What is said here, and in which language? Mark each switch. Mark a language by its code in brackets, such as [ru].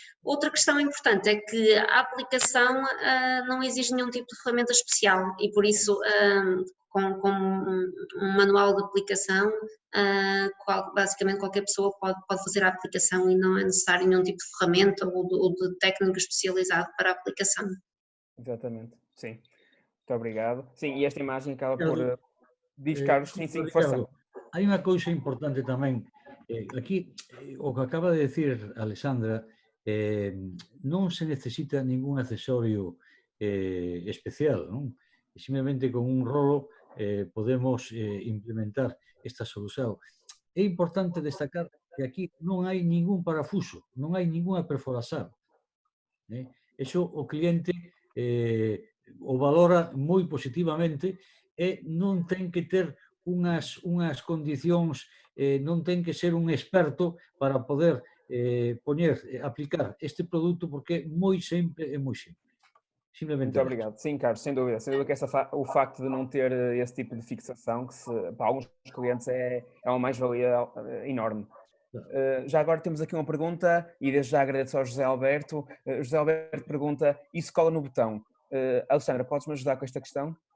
[pt] Outra questão importante é que a aplicação não exige nenhum tipo de ferramenta especial, e por isso com um manual de aplicação, basicamente qualquer pessoa pode fazer a aplicação, e não é necessário nenhum tipo de ferramenta ou de técnico especializado para a aplicação. Exatamente, sim. Muito obrigado. Sim, e esta imagem acaba por... Diz, Carlos, sim, [gl] Ricardo, hai unha cousa importante tamén. Aquí, o que acaba de decir Alexandra, non se necesita ningún accesorio especial, non? Simplemente con un rolo podemos implementar esta solución. É importante destacar que aquí non hai ningún parafuso, non hai ninguna perforación. Eso o cliente o valora moi positivamente, e non ten que ter unhas condicións, non ten que ser un experto para poder aplicar este produto, porque é moi simple. [pt] Simplesmente. Muito obrigado. Sim, Carlos, sem dúvida. Sem dúvida que o facto de não ter esse tipo de fixação, que para alguns clientes é uma mais-valia enorme. Já agora temos aqui uma pergunta, e desde já agradeço ao José Alberto. José Alberto pergunta: isso cola no botão? Alexandra, podes-me ajudar com esta questão?